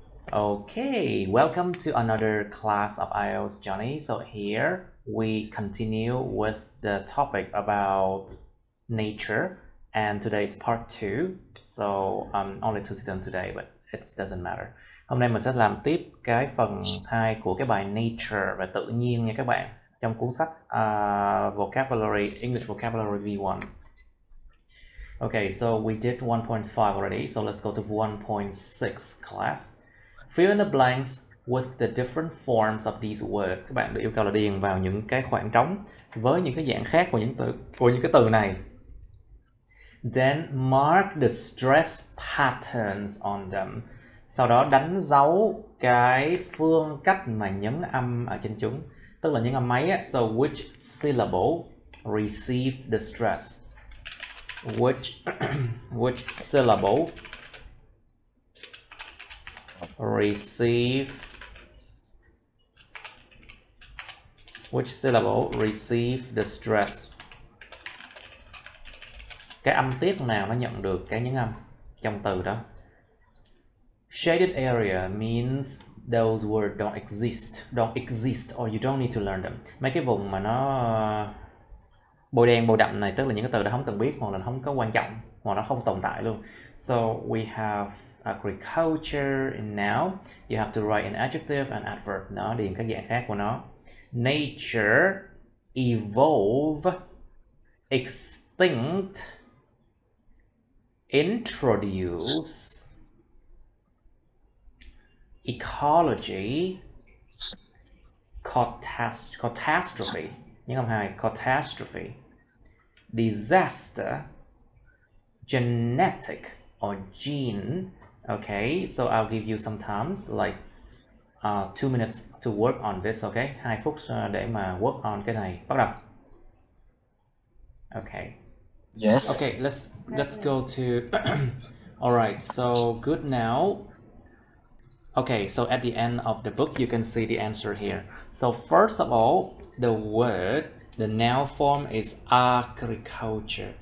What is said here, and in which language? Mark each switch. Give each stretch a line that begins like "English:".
English: Okay, welcome to another class of IELTS journey. So here we continue with the topic about nature, and today is part 2. So only 2 students today, but it doesn't matter.
Vietnamese: Hôm nay mình sẽ làm tiếp cái phần 2 của cái bài nature và tự nhiên nha các bạn, trong cuốn sách vocabulary English vocabulary V1.
English: Okay, so we did 1.5 already, so let's go to 1.6 class. Fill in the blanks with the different forms of these words.
Vietnamese: Các bạn được yêu cầu là điền vào những cái khoảng trống với những cái dạng khác của những cái từ này.
English: Then mark the stress patterns on them.
Vietnamese: Sau đó đánh dấu cái phương cách mà nhấn âm ở trên chúng. Tức là những âm mấy á.
English: So which syllable receive the stress? Which syllable receive the stress?
Vietnamese: Cái âm tiết nào nó nhận được cái nhấn âm trong từ đó?
English: Shaded area means those words don't exist or you don't need to learn them.
Vietnamese: Mấy cái vùng mà nó bôi đen bôi đậm này tức là những cái từ đó không cần biết, hoặc là không có quan trọng, hoặc nó không tồn tại luôn.
English: So we have agriculture in noun. You have to write an adjective and adverb.
Vietnamese: Nó điền các dạng khác của nó.
English: Nature, evolve, extinct, introduce, ecology, catastrophe.
Vietnamese: Những âm 2,
English: catastrophe, disaster, genetic or gene. Okay, so I'll give you some times like 2 minutes to work on this.
Vietnamese: Okay, 2 phút để mà
English: work on
Vietnamese: cái này. Bắt đầu.
English: Okay. Yes. Okay, let's go to alright, so good now. Okay, so at the end of the book you can see the answer here. So first of all, the noun form is agriculture.